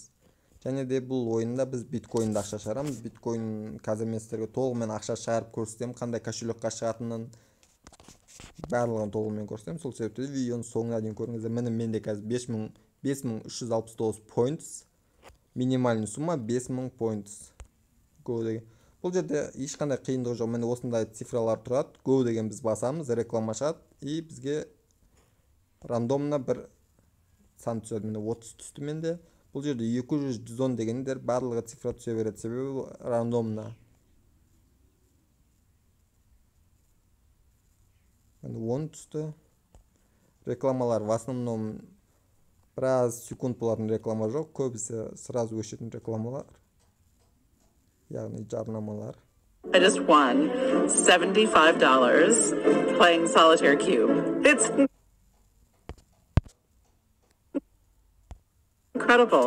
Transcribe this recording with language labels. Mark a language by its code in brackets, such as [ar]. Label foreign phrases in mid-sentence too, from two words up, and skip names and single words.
[kk] Және де бұл ойында біз биткоинді ақша шығарамыз. Биткоин қазір мен сіздерге толығымен ақша шығарып көрсетемін, қандай кошелекқа шығатынын барлығын толығымен көрсетемін. Сол себепті видеоның соңына дейін көріңіздер. Менде қазір 5369 points. [ru] Минимальный сумма [kk] 5000 points. Go деген. Бұл жерде ешқандай қиындығы жоқ. Міне осындай цифралар тұрады. Go деген біз басамыз, реклама шығады, и бізге рандомна бір сан түседі. Міне 30 түсті менде. Бұл жерде 200-110 дегендер барлығы цифра түсе береді, себебі рандомна. Міне 10 түсті. Рекламалар [ru] в основном [kk] біраз секунд болатын реклама жоқ. Көбісі сразу өшетін рекламалар. Яғни жарнамалар. [en] I just won $75 playing Solitaire Cube. It's incredible.